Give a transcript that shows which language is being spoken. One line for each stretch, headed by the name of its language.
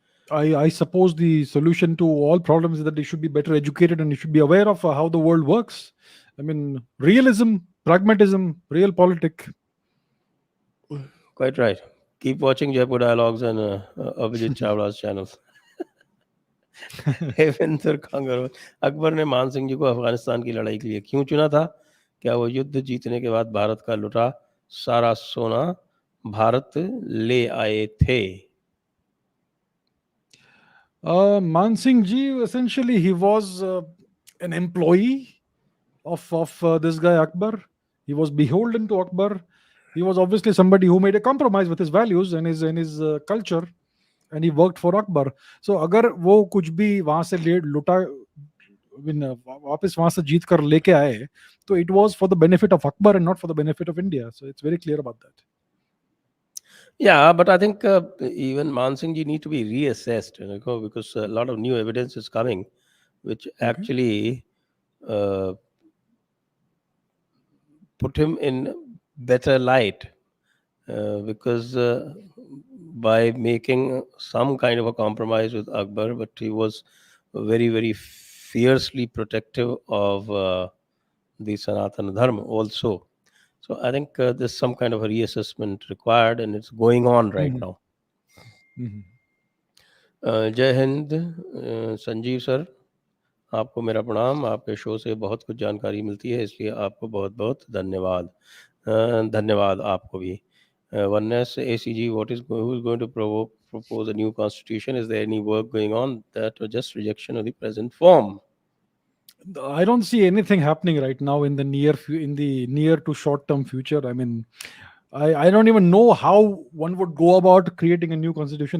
English: I suppose the solution to all problems is that they should be better educated and they should be aware of how the world works. I mean, realism, pragmatism, realpolitik. Quite right. Keep watching Jaipur Dialogues and Abhijit Chawla's channels.
Hindi: हेवेंद्र कांगरवाल, Akbar ने मान सिंह जी को अफगानिस्तान की लड़ाई के लिए क्यों चुना था? क्या वो युद्ध जीतने के बाद भारत का लुटा सारा सोना भारत ले आए थे?
English: Man Singh ji, essentially, he was an employee of this guy Akbar. He was beholden to Akbar. He was obviously somebody who made a compromise with his values and his culture, and he worked for Akbar. So
Hindi: अगर वो कुछ भी वहां से लुटा वापस वहां से जीत कर लेके आए, तो
English: it was for the benefit of Akbar and not for the benefit of India. So it's very clear about that. Yeah, but I think even Man Singh ji need to be reassessed, because a lot of new evidence is coming, which actually put him in better light, because by making some kind of a compromise with Akbar, but he was very, very fiercely protective of the Sanatana Dharma also. So I think there's some kind of a reassessment required, and it's going on right now.
Hindi: जय Hind. Sanjeev sir, आपको मेरा प्रणाम. आपके show से बहुत कुछ जानकारी मिलती है, इसलिए आपको बहुत बहुत धन्यवाद. धन्यवाद आपको भी.
English: Oneness ACG, who is going to propose a new constitution? Is there any work going on that, or just rejection of the present form? I don't see anything happening right now in the in the near to short term future. I mean, I don't even know how one would go about creating a new constitution.